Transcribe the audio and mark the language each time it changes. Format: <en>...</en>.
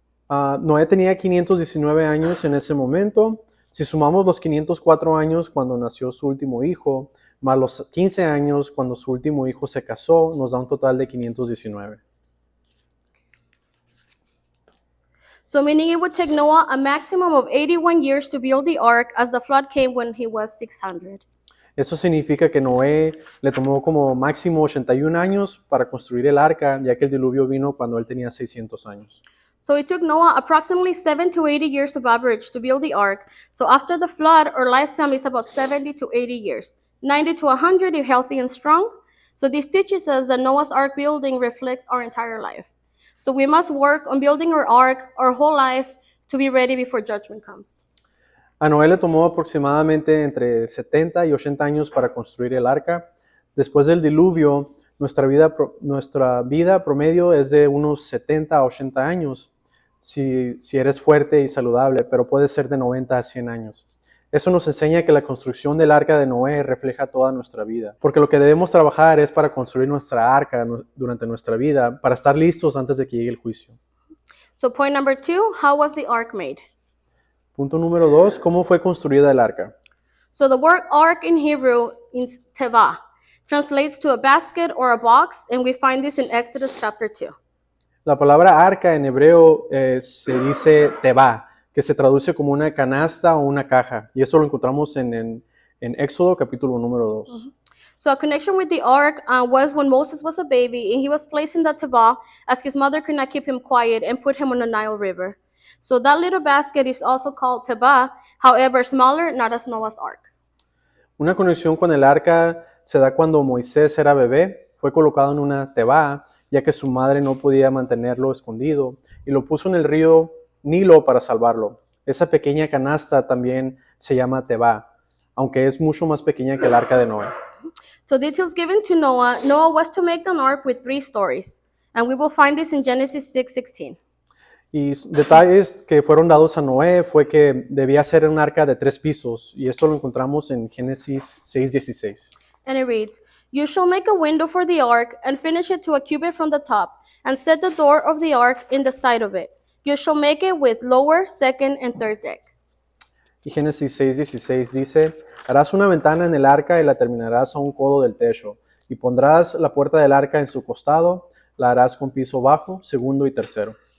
<es>Noé tenía 519 años en ese momento. Si sumamos los 504 años cuando nació su último hijo, más los 15 años cuando su último hijo se casó, nos da un total de 519.</es> <en>So meaning it would take Noah a maximum of 81 years to build the ark, as the flood came when he was 600.</en> <es>Eso significa que Noé le tomó como máximo 81 años para construir el arca, ya que el diluvio vino cuando él tenía 600 años.</es> <en>So it took Noah approximately 7 to 80 years of average to build the ark. So after the flood, our lifetime is about 70 to 80 years. 90 to 100 if healthy and strong. So this teaches us that Noah's ark building reflects our entire life. So we must work on building our ark our whole life to be ready before judgment comes.</en> <es>A Noé le tomó aproximadamente entre 70 y 80 años para construir el arca. Después del diluvio, nuestra vida promedio es de unos 70 a 80 años, si eres fuerte y saludable, pero puede ser de 90 a 100 años. Eso nos enseña que la construcción del arca de Noé refleja toda nuestra vida, porque lo que debemos trabajar es para construir nuestra arca durante nuestra vida, para estar listos antes de que llegue el juicio.</es> <en>So point number 2, how was the ark made?</en> <es>Punto número 2, ¿cómo fue construida el arca?</es> <en>So the word ark in Hebrew is teva, translates to a basket or a box, and we find this in Exodus chapter 2.</en> <es>La palabra arca en hebreo se dice teba, que se traduce como una canasta o una caja, y eso lo encontramos en Éxodo capítulo número 2.</es> <en>So a connection with the ark was when Moses was a baby and he was placed in the teva as his mother could not keep him quiet and put him on the Nile River. So that little basket is also called teba, however smaller, not as Noah's ark.</en> <es>Una conexión con el arca se da cuando Moisés era bebé, fue colocado en una teba, ya que su madre no podía mantenerlo escondido, y lo puso en el río Nilo para salvarlo. Esa pequeña canasta también se llama teba, aunque es mucho más pequeña que el arca de Noé.</es> <en>So details given to Noah. Noah was to make an ark with 3 stories, and we will find this in Genesis 6:16.</en> <es>Y detalles que fueron dados a Noé fue que debía ser un arca de 3 pisos, y esto lo encontramos en Génesis 6:16.</es> <en>And it reads, "You shall make a window for the ark, and finish it to a cubit from the top, and set the door of the ark in the side of it. You shall make it with lower, second, and third deck."</en> <es>Y Génesis 6:16 dice, harás una ventana en el arca y la terminarás a un codo del techo, y pondrás la puerta del arca en su costado, la harás con piso bajo, segundo y tercero.</es>